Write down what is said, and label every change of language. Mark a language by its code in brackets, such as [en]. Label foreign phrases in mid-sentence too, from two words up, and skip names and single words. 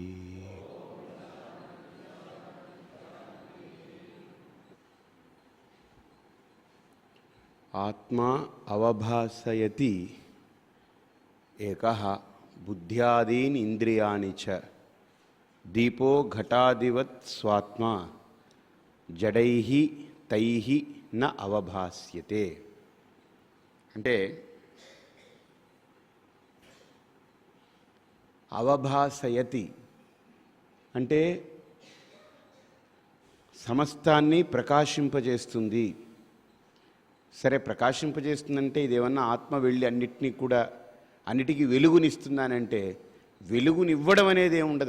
[sa] आत्मा अवभासयति एकः बुद्ध्यादीन् इंद्रियाणि च दीपो घटादिवत् स्वात्मा जडैः तैः न अवभास्यते। [te] అంటే అవభాసయతి అంటే సమస్తాన్ని ప్రకాశింపజేస్తుంది. సరే, ప్రకాశింపజేస్తుందంటే ఇదేమన్నా ఆత్మ వెళ్ళి అన్నిటికీ వెలుగునిస్తుందానంటే వెలుగునివ్వడం అనేది ఏముండదు.